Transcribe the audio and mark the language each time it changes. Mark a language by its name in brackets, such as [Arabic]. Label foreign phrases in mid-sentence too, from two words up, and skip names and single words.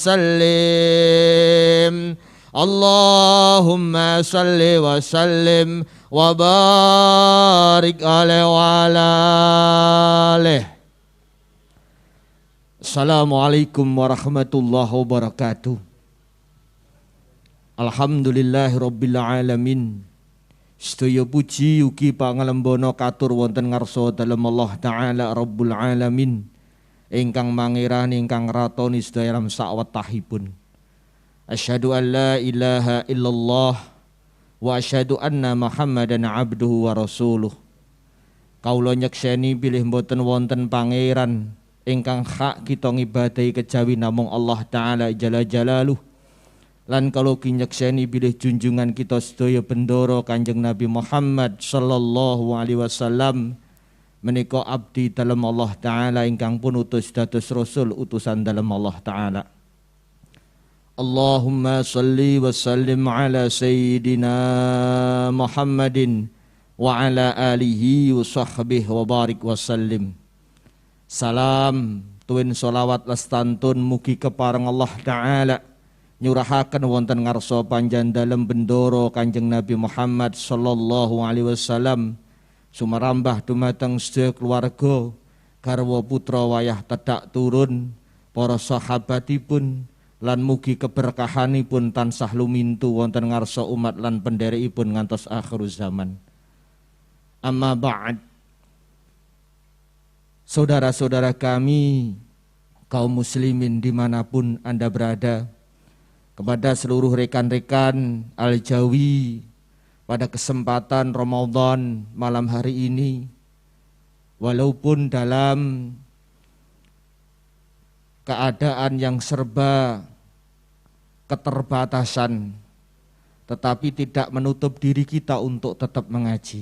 [Arabic] وسلم اللهم صل وسلم وبارك عليه وعلى آله. السلام عليكم ورحمة الله وبركاته. الحمد لله رب العالمين. [Javanese] Sedaya puji ugi pangalembono katur wonten ngarsa dalem Allah taala [Arabic] رب العالمين [Javanese] ingkang mangirani ingkang ratoni sedaya alam sawetahipun. [Arabic] أشهد أن لا إله إلا الله وأشهد أن محمدا عبده ورسوله. [Javanese] Kaula nyekseni bilih mboten wonten pangeran ingkang hak kita ngibadahi kejawi namung Allah taala [Arabic] جل جلاله. [Javanese] Lan kalau kinyekseni bilih junjungan kita sedaya bendoro Kanjeng Nabi Muhammad [Arabic] صلى الله عليه وسلم [Javanese] menika abdi dalam Allah taala ingkang pun utus dados rasul utusan dalam Allah taala. [Arabic] اللهم صل وسلم على سيدنا محمد وعلى آله وصحبه وبارك وسلم. [Javanese] Salam tuwin solawat lestantun mugi kepareng Allah taala nyurahaken wonten ngarsa panjang dalem bendoro Kanjeng Nabi Muhammad [Arabic] صلى الله عليه وسلم [Javanese] sumarambah dumateng sedaya keluarga garwa putra wayah tedak turun para sahabatipun lan mugi keberkahanipun tansah lumintu wonten ngarsa umat lan pendherekipun ngantos akhir zaman. [Arabic] أما بعد. [Indonesian] Saudara-saudara kami kaum muslimin dimanapun Anda berada, kepada seluruh rekan-rekan Al-Jawi pada kesempatan Ramadan malam hari ini, walaupun dalam keadaan yang serba keterbatasan, tetapi tidak menutup diri kita untuk tetap mengaji.